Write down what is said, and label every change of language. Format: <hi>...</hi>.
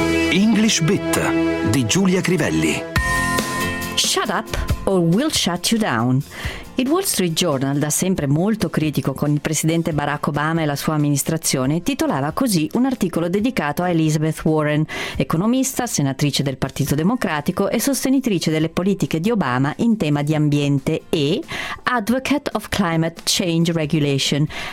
<it>English Bit di Giulia Crivelli.</it> <en>Shut up or we'll shut you down.</en> <it>Il Wall Street Journal, da sempre molto critico con il presidente Barack Obama e la sua amministrazione, titolava così un articolo dedicato a Elizabeth Warren, economista, senatrice del Partito Democratico e sostenitrice delle politiche di Obama in tema di ambiente e</it> <en>Advocate of Climate Change Regulation.</en>